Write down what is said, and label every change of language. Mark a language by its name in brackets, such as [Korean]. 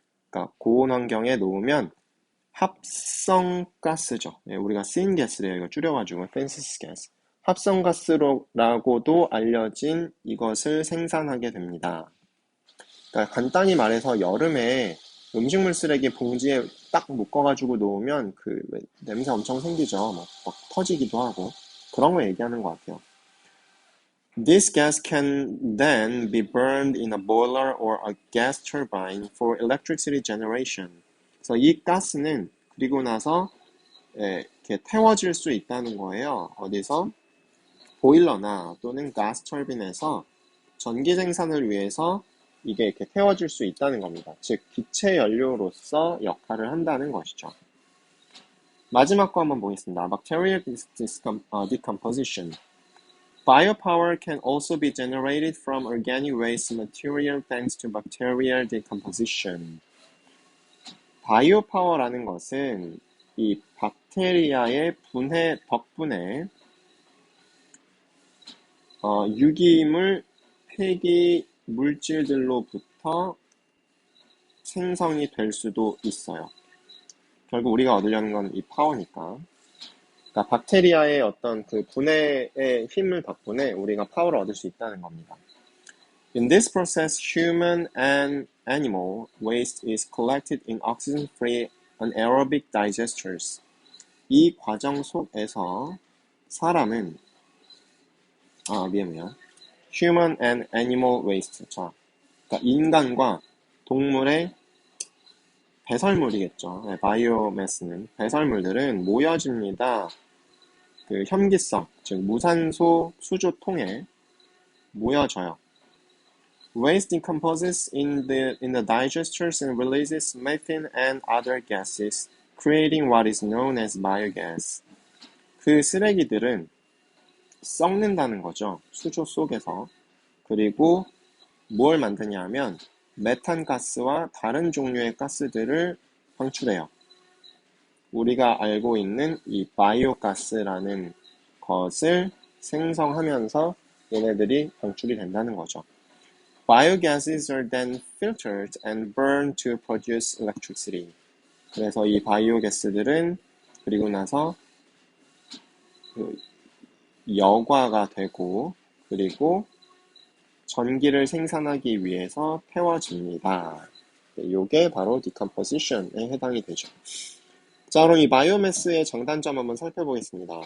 [Korean] 그러니까 고온 환경에 놓으면 합성가스죠. 우리가 syngas래요. 이거 줄여가지고 synthesis gas. 합성가스라고도 알려진 이것을 생산하게 됩니다. 그러니까 간단히 말해서 여름에 음식물 쓰레기 봉지에 딱 묶어가지고 놓으면 그 냄새 엄청 생기죠. 막 터지기도 하고 그런 거 얘기하는 것 같아요. [English] This gas can then be burned in a boiler or a gas turbine for electricity generation. [Korean] 그래서 이 가스는 그리고 나서 이렇게 태워질 수 있다는 거예요. 어디서? 보일러나 또는 가스 터빈에서 전기 생산을 위해서 이게 이렇게 태워질 수 있다는 겁니다. 즉, 기체 연료로서 역할을 한다는 것이죠. 마지막 거 한번 보겠습니다. [English] Bacterial decomposition. Biopower can also be generated from organic waste material thanks to bacterial decomposition. [Korean] 바이오파워라는 것은 이 박테리아의 분해 덕분에 유기물, 폐기 물질들로부터 생성이 될 수도 있어요. 결국 우리가 얻으려는 건 이 파워니까. 그러니까 박테리아의 어떤 그 분해의 힘을 덕분에 우리가 파워를 얻을 수 있다는 겁니다. [English] In this process, human and animal waste is collected in oxygen-free anaerobic digesters. [Korean] 이 과정 속에서 사람은 미안해요. [English] Human and animal waste. [Korean] 자, 그러니까 인간과 동물의 배설물이겠죠. 네, 바이오매스는 배설물들은 모여집니다. 그 혐기성, 즉 무산소 수조통에 모여져요. [English] Waste decomposes in the digesters and releases methane and other gases, creating what is known as biogas. [Korean] 그 쓰레기들은 썩는다는 거죠. 수조 속에서. 그리고 뭘 만드냐 하면 메탄가스와 다른 종류의 가스들을 방출해요. 우리가 알고 있는 이 바이오가스라는 것을 생성하면서 얘네들이 방출이 된다는 거죠. [English] Biogases are then filtered and burned to produce electricity. [Korean] 그래서 이 바이오가스들은 그리고 나서 여과가 되고 그리고 전기를 생산하기 위해서 태워집니다. 이게 바로 decomposition에 해당이 되죠. 자, 그럼 이 바이오매스의 장단점 한번 살펴보겠습니다.